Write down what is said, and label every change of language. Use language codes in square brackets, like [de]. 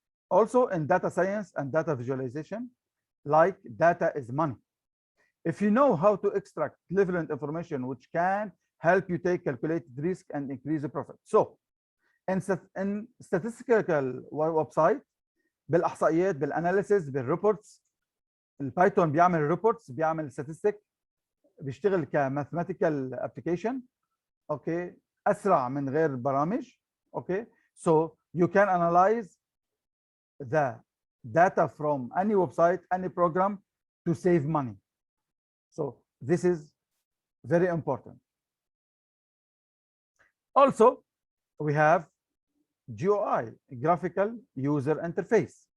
[en] Also in data science and data visualization, like data is money. If you know how to extract relevant information which can help you take calculated risk and increase the profit. So in statistical website, [ar] بالاحصائيات بالاناليسيس بالريبورتس، البايثون بيعمل ريبورتس، بيعمل statistic، بيشتغل كماثيماتيكال ابلكيشن. اوكي، أسرع من غير البرامج. [en] Okay, so you can analyze the data from any website, any program to save money. So this is very important. Also, we have GUI, graphical user interface.